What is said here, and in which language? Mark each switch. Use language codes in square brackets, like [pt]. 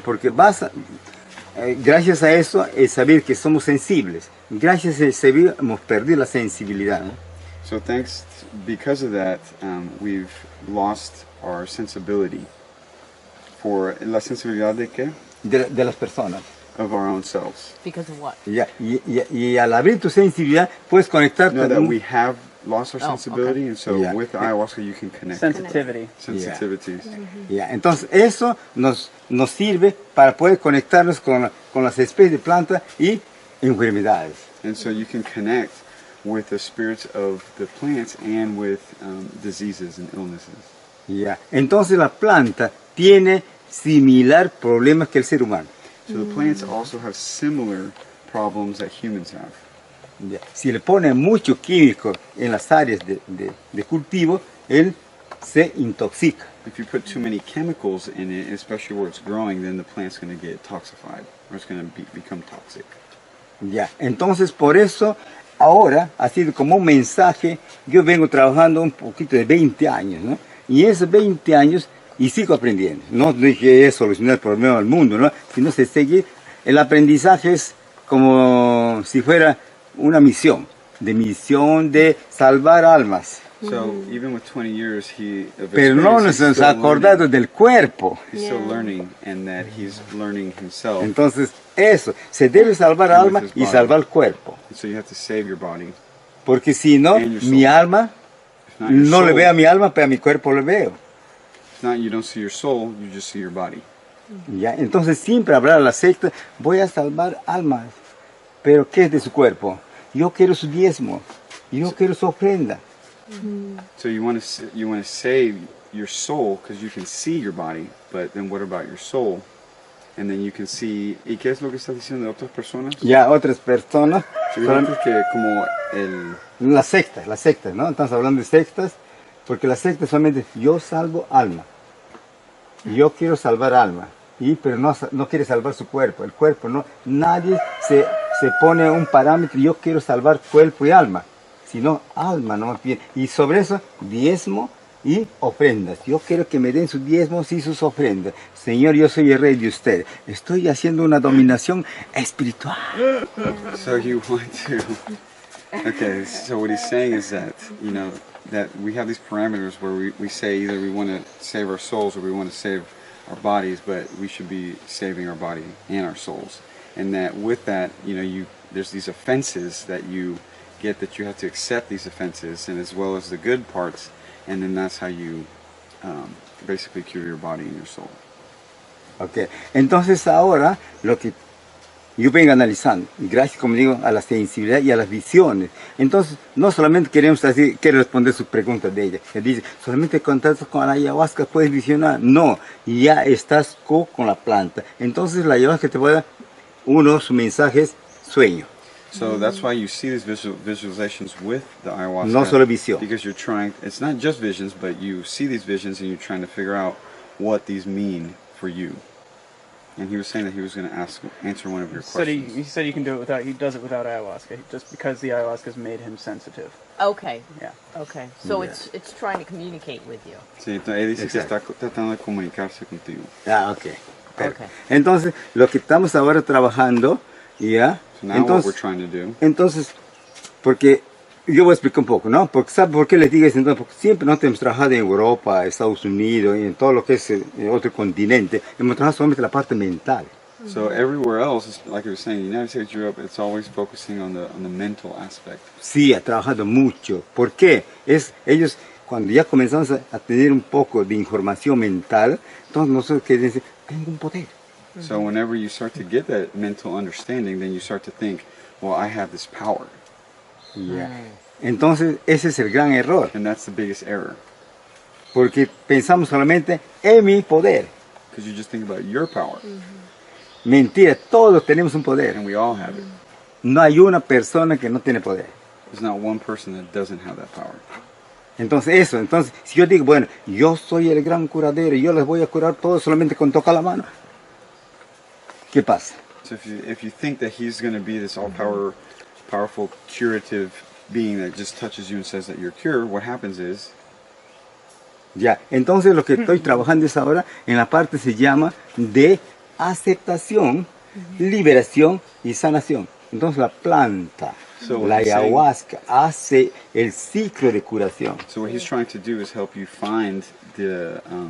[es] Porque gracias a eso es saber que somos sensibles. Gracias a eso hemos perdido la sensibilidad, ¿no? [en] So because of that, we've lost our sensibility. [es] For la sensibilidad de qué? De las personas. [en] Of our own selves. Because of what? [es] Y al abrir tu sensibilidad puedes conectarte. [en] No, that we have lost our sensibility, and so with ayahuasca you can connect. Sensitivities. [es] Entonces eso nos sirve para poder conectarnos con las especies de plantas y enfermedades. [en] And so you can connect with the spirits of the plants and with diseases and illnesses. [es] Entonces la planta tiene similar problemas que el ser humano. [en] So the plants also have similar problems that humans have. [es] Si le ponen mucho químico en las áreas de cultivo, él se intoxica. [en] If you put too many chemicals in it, especially where it's growing, then the plant's going to get toxified, or it's going to become toxic. [es] Entonces por eso ahora, así como un mensaje, yo vengo trabajando un poquito de 20 años, ¿no? Y esos 20 años, y sigo aprendiendo. No dije es solucionar el problema del mundo, ¿no? Sino se sigue. El aprendizaje es como si fuera una misión de salvar almas. [en] So even with 20 years, [es] pero no nos hemos acordado del cuerpo. [en] He's still learning, and that he's learning himself. [es] Entonces eso, se debe salvar alma y salvar el cuerpo. [en] So you have to save your body. [es] Porque si no, mi alma, no le veo a mi alma, pero a mi cuerpo le veo. [en] If not, you don't see your soul, you just see your body. [es] Entonces siempre habrá la secta, voy a salvar almas. Pero ¿qué es de su cuerpo? Yo quiero su diezmo, yo quiero su ofrenda. [en] So you want to save your soul because you can see your body, but then what about your soul? and then you can see. [es] ¿Y qué es lo que estás diciendo de otras personas? Ya otras personas, Solamente que como el... las sectas, ¿no? Estamos hablando de sectas, porque las sectas solamente yo salvo alma. Yo quiero salvar alma, pero no quiere salvar su cuerpo. El cuerpo, no, nadie se pone un parámetro, yo quiero salvar cuerpo y alma, sino alma, no más bien. Y sobre eso, diezmo y ofrendas. Yo quiero que me den sus diezmos y sus ofrendas. Señor, yo soy el rey de usted. Estoy haciendo una dominación espiritual. [en] So you want to... Okay, so what he's saying is that, you know, that we have these parameters where we say either we want to save our souls or we want to save our bodies, but we should be saving our body and our souls. And that with that, you know, there's these offenses that you get, that you have to accept these offenses, and as well as the good parts, and then that's how you basically cure your body and your soul. Okay. [es] Entonces ahora lo que yo vengo analizando, y gracias, como digo, a la sensibilidad y a las visiones. Entonces, no solamente queremos decir, quiero responder sus preguntas de ella, que dice, solamente contacto con la ayahuasca puedes visionar. No, ya estás con la planta. Entonces la ayahuasca te puede dar sus mensajes, sueño. [en] So that's why you see these visualizations with the ayahuasca. [es] No solo visión. [en] Because you're trying, it's not just visions, but you see these visions and you're trying to figure out what these mean for you. And he was saying that he was going to answer one of your questions. He said he can do it without, he does it without ayahuasca, just because the ayahuasca's made him sensitive. Okay. Yeah. Okay. So Yeah. it's trying to communicate with you. [es] Sí, entonces él dice que está tratando de comunicarse contigo. Ah, ok. Okay. Entonces, lo que estamos ahora trabajando, ya. [en] So now what we're trying to do. [es] Entonces, porque yo voy a explicar un poco, ¿no? Porque ¿sabe por qué les digo eso? Entonces, porque siempre nosotros hemos trabajado en Europa, Estados Unidos y en todo lo que es otro continente, hemos trabajado solamente la parte mental. [en] So everywhere else, like I was saying, the United States, Europe, it's always focusing on the mental aspect. [es] Sí, ha trabajado mucho. ¿Por qué? Ellos, cuando ya comenzamos a tener un poco de información mental, entonces nosotros queremos decir, tengo un poder. [en] So whenever you start to get that mental understanding, then you start to think, well, I have this power. [es] Ya. Entonces, ese es el gran error. [en] And that's the biggest error. [es] Porque pensamos solamente en mi poder. [en] Because you just think about your power. [es] Mentira, todos tenemos un poder. [en] And we all have it. [es] No hay una persona que no tiene poder. [en] There's not one person that doesn't have that power. [es] Entonces si yo digo, bueno, yo soy el gran curadero y yo les voy a curar todos solamente con tocar la mano, ¿qué pasa? [en] So if you think that he's going to be this powerful curative being that just touches you and says that you're cured, what happens is... [es] Ya, entonces lo que estoy trabajando es ahora en la parte se llama de aceptación, liberación y sanación. Entonces la planta, [en] So [es] la [en] what he's saying- [es] ayahuasca, hace el ciclo de curación. [en] So what he's trying to do is help you find the...